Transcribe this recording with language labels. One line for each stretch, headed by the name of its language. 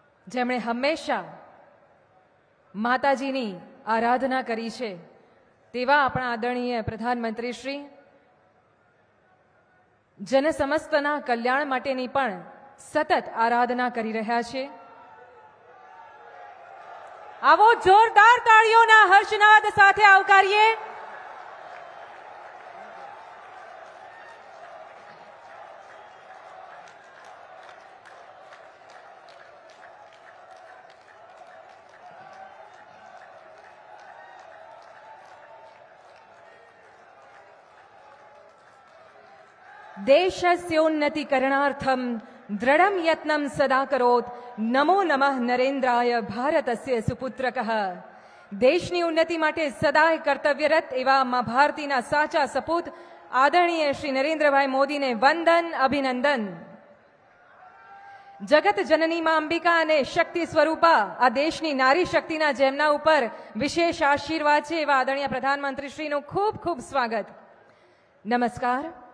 Gujarati: જેમણે હંમેશા માતાજીની આરાધના કરી છે તેવા આપણા આદરણીય પ્રધાનમંત્રી શ્રી જનસમસ્તના કલ્યાણ માટેની પણ સતત આરાધના કરી રહ્યા છે. આવો જોરદાર તાળીઓના હર્ષનાદ સાથે આવકારીએ
Sanskrit: देशस्योन्नतिकरणार्थं दृढं यत्नं सदा करोत् नमो नमः नरेन्द्राय भारतस्य सुपुत्रकः.
Gujarati: દેશની ઉન્નતિ માટે સદાય કર્તવ્યરત એવા મા ભારતીના સાચા સપૂત આદરણીય શ્રી નરેન્દ્રભાઈ મોદીને વંદન અભિનંદન. જગત જનની માં અંબિકા અને શક્તિ સ્વરૂપા આ દેશની નારી શક્તિના જેમના ઉપર વિશેષ આશીર્વાદ છે એવા આદરણીય પ્રધાનમંત્રી શ્રીનું ખૂબ ખૂબ સ્વાગત. નમસ્કાર.